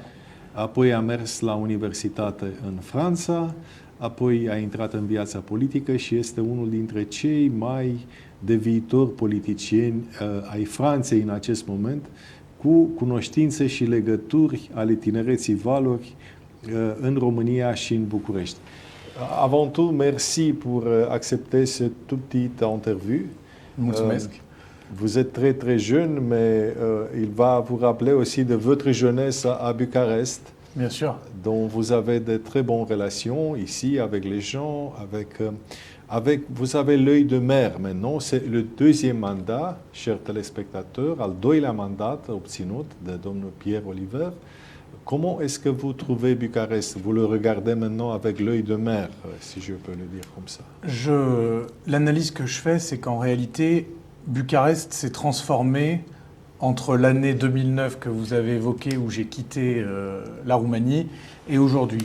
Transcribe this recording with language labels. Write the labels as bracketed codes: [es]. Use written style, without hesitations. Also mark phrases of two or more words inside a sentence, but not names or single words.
[ro] Apoi a mers la universitate în Franța, apoi a intrat în viața politică și este unul dintre cei mai de viitor politicieni ai Franței în acest moment, cu cunoștințe și legături ale tinereții valori în România și în București. [fr] Avant tout, merci pour accepter cette toute petite interview. [ro] Mulțumesc. [fr] Vous êtes très très jeune, mais il va vous rappeler aussi de votre jeunesse à Bucarest. Bien sûr. Dont vous avez de très bonnes relations ici avec les gens, vous avez l'œil de mer maintenant. C'est le deuxième mandat, chers téléspectateurs, [ro] al doilea mandat obținut de domnul Pierre Oliver. [fr] Comment est-ce que vous trouvez Bucarest? Vous le regardez maintenant avec l'œil de mer, si je peux le dire comme ça. L'analyse que je fais, c'est qu'en réalité, Bucarest s'est transformé entre l'année 2009 que vous avez évoquée, où j'ai quitté la Roumanie, et aujourd'hui.